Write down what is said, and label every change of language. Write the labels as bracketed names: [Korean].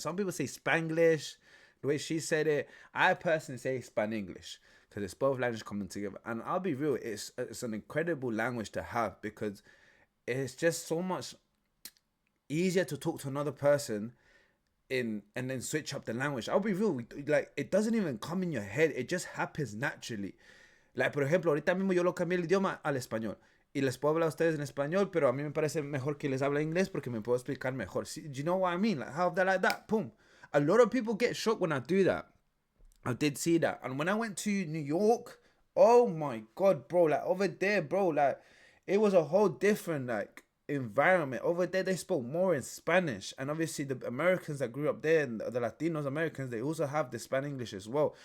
[English] Some people say Spanglish, the way she said it. I personally say Span-English because it's both languages coming together. And I'll be real, it's an incredible language to have because it's just so much easier to talk to another person and then switch up the language. I'll be real, like, it doesn't even come in your head. It just happens naturally. [Spanish] Like, por ejemplo, ahorita mismo yo lo cambié el idioma al español. Y les puedo hablar a ustedes en español, pero a mí me parece mejor que les hable inglés porque me puedo explicar mejor. [English] Do you know what I mean? Like, how that like that? Boom. A lot of people get shocked when I do that. I did see that. And when I went to New York, oh my God, bro. Like, over there, bro, like, it was a whole different, like, environment. Over there, they spoke more in Spanish. And obviously, the Americans that grew up there, and the Latinos, Americans, they also have the Span-English as well.